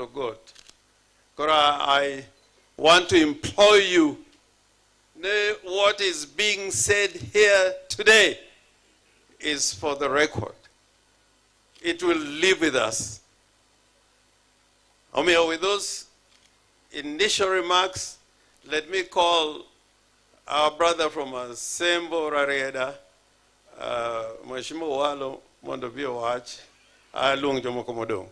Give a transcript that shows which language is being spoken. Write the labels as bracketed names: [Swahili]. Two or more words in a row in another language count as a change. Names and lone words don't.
[English] Ogot, I want to implore you, what is being said here today is for the record. It will live with us. With those initial remarks, let me call our brother from Asembo Rarieda, Mheshimiwa Owalo, [Luo (Kenya and Tanzania)] mondo bi owach, luong jomoko modong'.